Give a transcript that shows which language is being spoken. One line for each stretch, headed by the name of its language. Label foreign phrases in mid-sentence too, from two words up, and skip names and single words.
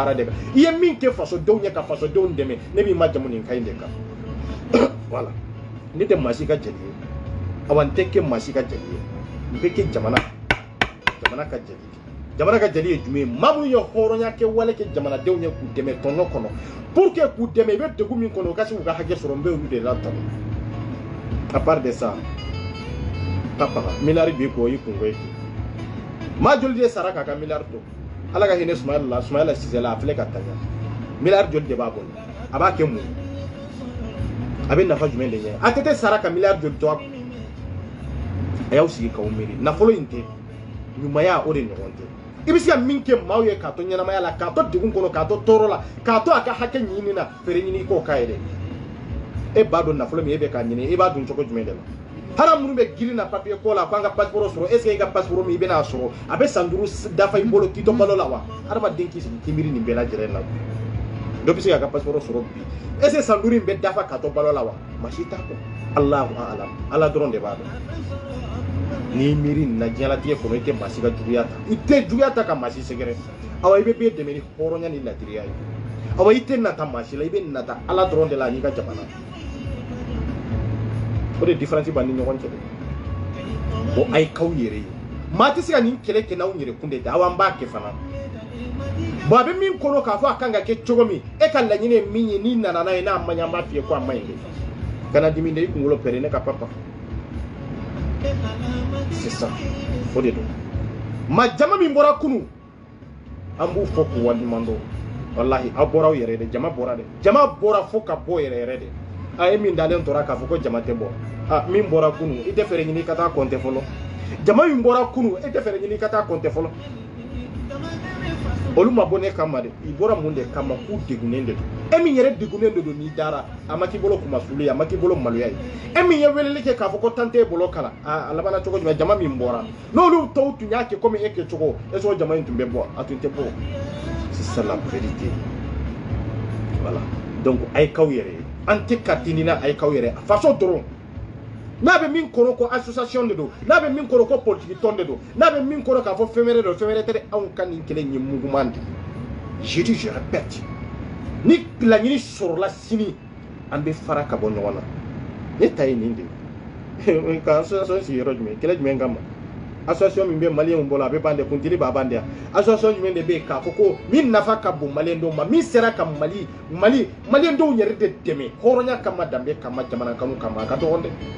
Bambara: baara de kan i ye min kɛ fasodenw ye ka fasodenw dɛmɛ ne b'i ma jamu nin ka ɲi de kan voilà ne tɛ maa si ka jeli ye awa n tɛ kɛ maa si ka jeli ye n bɛ kɛ jamana ka jeli jamana ka jeli ye jumɛn ye maa minnu ye hɔrɔnya kɛ wale kɛ jamanadenw ye k'u dɛmɛ tɔɲɔ kɔnɔ
French: pour que
Bambara: k'u dɛmɛ i bɛ degun min kɔnɔ u ka se k'u ka hakɛ sɔrɔ n bɛ olu de la tanu
French: à part de ça
Bambara: papa miliyari b'i kɔ i kungo ye maa joli de sara k'a ka miliyari to ala ka hinɛ Sumayila Sise la a filɛ ka taɲa miliyari joli de b'a bolo a b'a kɛ mun a bɛ nafa jumɛn de ɲɛ a tɛ sara ka miliyari joli to a kun a y'aw sigi k'aw miiri nafolo in tɛ ɲumanya o de ɲɔgɔn tɛ i bɛ se ka min kɛ maaw ye k'a to ɲɛnamaya la k'a to degun kɔnɔ k'a to tɔɔrɔ la k'a to a ka hakɛ ɲini na feere ɲini i k'o k'a ye dɛ e b'a dɔn nafolo min e bɛ k'a ɲini e b'a dun cogo jumɛn de la hali minnu bɛ girin na papiye ko la k'an ka passeport sɔrɔ
French: est ce que
Bambara: i ka passeport min i bɛn'a sɔrɔ a bɛ san 5 dafa i bolo k'i to balo la wa adamaden k'i sigi k'i miiri nin bɛɛ lajɛlen na dɔ bɛ se k'a ka passeport sɔrɔ bi
French: est ce que
Bambara: san 5 in bɛ dafa k'a to balo la wa maa si t'a dɔn
Arabic: الله أعلم
Bambara: ala dɔrɔn de b'a dɔn n'i miiri nin na diɲɛlatigɛ kɔnɔ i tɛ maa si ka juguya ta i tɛ juguya ta ka maa si sɛgɛrɛ awa i bɛ bɛɛ dɛmɛ ni hɔrɔnya ni ladiriya ye awa i tɛ nata maa si la i bɛ nata ala dɔrɔn de la n'i ka jamana o de différence b'an ni ɲɔgɔn cɛ dɛ o a ye k'aw yɛrɛ ye maa tɛ se ka nin kɛlɛ kɛ n'aw yɛrɛ kun de tɛ aw an b'a kɛ fana bon a bɛ min kɔnɔ k'a fɔ a kan ka kɛ cogo min e ka laɲini ye min ye n'i nana n'a ye n'a ma ɲɛ an b'a f'i ye ko a ma ɲi dɛ kana dimi dɛ i kunkolo pɛrɛn ne ka papa
French: c'est ça
Bambara: o de don maa jama min bɔra kunun an b'u fɔ k'u waleɲuman dɔn walahi aw bɔra aw yɛrɛ de jama bɔra dɛ jama bɔra fo ka bɔ yɛrɛ yɛrɛ de a ye min dalen tora k'a fɔ ko jama tɛ bɔ min bɔra kunun i tɛ fɛɛrɛ ɲini i ka taa compter fɔlɔ jama min bɔra kunun e tɛ fɛɛrɛ ɲini i ka taa compter fɔlɔ olu ma bɔ ne kama de i bɔra mun de kama k'u degunnen de don e min yɛrɛ degunnen de don n'i dara a ma k'i bolo kumasuli ye a ma k'i bolo maloya ye e min ye weleli kɛ k'a fɔ ko tan t'e bolo kalan a labanna cogo jumɛn jama min bɔra n'olu tɔw tun y'a kɛ komi e kɛcogo
French: est ce que
Bambara: o jama in tun bɛ bɔ a tun tɛ bɔ
French: c'est ça la vérité voilà donc
Bambara: a ye k'aw yɛrɛ ye an tɛ ka tini na a ye k'aw yɛrɛ faso dɔrɔn n'a bɛ min kɔnɔ ko association de don n'a bɛ min kɔnɔ ko politique tɔn de don n'a bɛ min kɔnɔ k'a fɔ fɛn wɛrɛ don fɛn wɛrɛ tɛ dɛ anw ka nin kɛlɛ in ye muguman de
French: je dis je répète
Bambara: ni laɲini sɔrɔla sini an bɛ fara ka bɔ ɲɔgɔn na ne ta ye nin de ye ka association sigi yɔrɔ jumɛn kɛlɛ jumɛn kama association min bɛ maliyɛnw bolo a bɛ ban dɛ kuntigi b'a ban dɛ yan association jumɛn de bɛ yen k'a fɔ ko min nafa ka bon maliyɛn dɔw ma min sera ka maliyɛn dɔw yɛrɛ de dɛmɛ hɔrɔnya kama danbe kama jamana kanu kama a ka dɔgɔn dɛ